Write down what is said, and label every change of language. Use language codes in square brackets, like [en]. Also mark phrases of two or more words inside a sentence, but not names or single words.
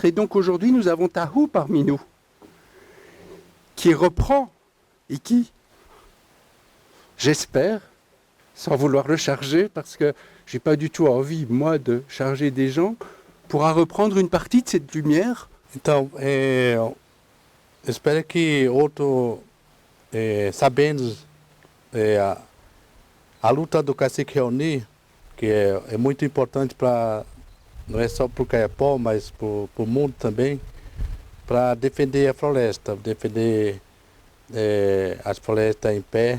[fr] Et donc aujourd'hui, nous avons Tahou parmi nous, qui reprend et qui, j'espère, sans vouloir le charger, parce que je n'ai pas du tout envie, moi, de charger des gens, pourra reprendre une partie de cette lumière. [pt] Então, espero que outro, sabendo a luta do cacique Raoni, que é muito importante para, não é só para o Caiapó, mas para o mundo também, para defender a floresta, defender as florestas em pé.